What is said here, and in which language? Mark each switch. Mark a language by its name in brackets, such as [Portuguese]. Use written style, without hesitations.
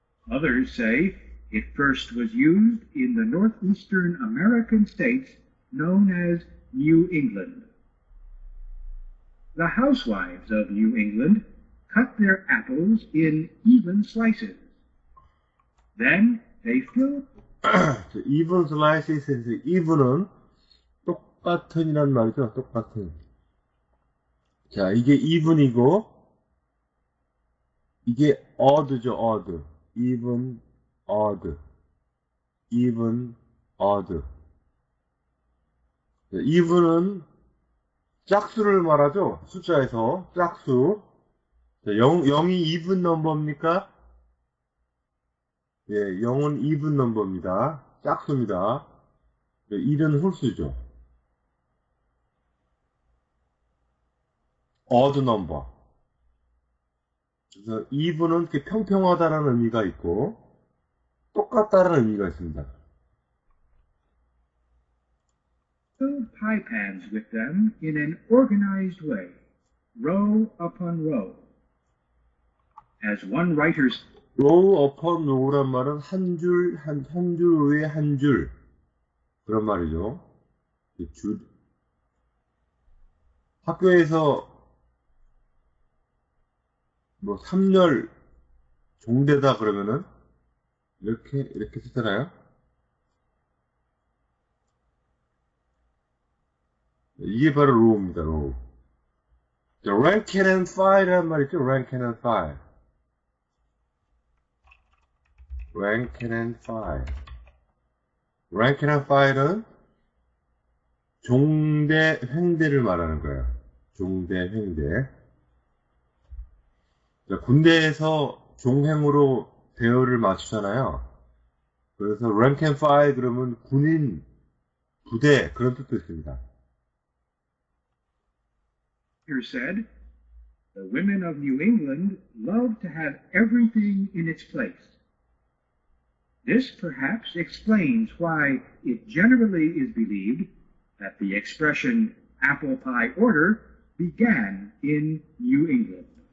[English] Others say it first was used in the northeastern American states known as New England. The housewives of New England cut their apples in even slices. Then they filled [Korean] even slices에서 even은 똑같은이란 말이죠. 똑같은. 자, 이게 even이고, 이게 odd죠, odd. [English] even, odd. even, odd. [Korean] 자, even은 짝수를 말하죠. 숫자에서 짝수. 자, 0이 even 넘버입니까? 예, 0은 even 넘버입니다. 짝수입니다. 1은 홀수죠. [English] odd number. [Korean] 그래서 even은 이렇게 평평하다는 의미가 있고 똑같다는 의미가 있습니다. [English] filled pie pans with them in an organized way, row upon row. As one writer [Korean] row upon row란 말은 한 줄 위에 한 줄 그런 말이죠. 줄. 학교에서 뭐 3열 종대다 그러면은 이렇게 쓰잖아요. 이게 바로 row입니다. row. rank and file이라는 말 있죠. [English] rank and file. rank and file. [Korean] rank and file은 종대, 횡대를 말하는 거예요. 종대, 횡대. 자, 군대에서 종횡으로 대열을 맞추잖아요. 그래서 rank and file 그러면 군인, 부대 그런 뜻도 있습니다. [English] said, the women of New England love to have everything in its place. This perhaps explains why it generally is believed that the expression apple pie order began in New England.